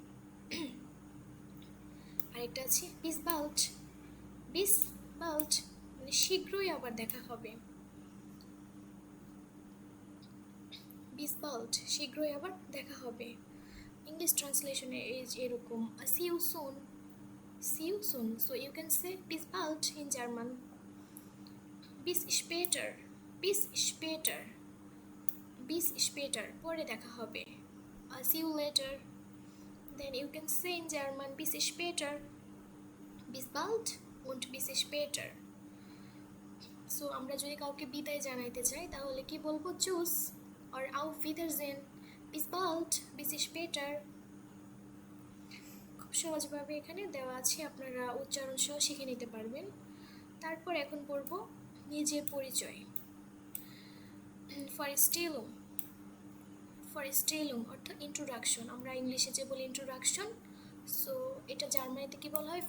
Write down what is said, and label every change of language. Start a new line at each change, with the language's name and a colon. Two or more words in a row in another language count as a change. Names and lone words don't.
Bangla: আরেকটা আছে
German: bis bald. bis bald
Bangla: মানে শীঘ্রই আবার দেখা হবে।
German: bis bald
Bangla: শীঘ্রই আবার দেখা হবে। ইংলিশ ট্রান্সলেশনে এরকম
English: see you soon. See you soon. So you can say
German: bis bald
English: in German.
German: Bis später. Bis später. Bis später.
Bangla: পরে দেখা হবে.
English: See you later. Then you can say in German
German: bis später. Bis bald und bis später.
Bangla: So আমরা যদি কাউকে বিদায় জানাইতে চাই তাহলে কি বলবো?
German: Tschüss or auf Wiedersehen. Bis bald. Bis später.
Bangla: সহজভাবে এখানে দেওয়া আছে, আপনারা উচ্চারণ সহ শিখে নিতে পারবেন। তারপর এখন পড়ব নিজের পরিচয়। ফরেস্টেলুম। ফরেস্টেলুম অর্থাৎ ইন্ট্রোডাকশন। আমরা ইংলিশে যে বলি ইন্ট্রোডাকশন, সো এটা জার্মানিতে কি বলা হয়?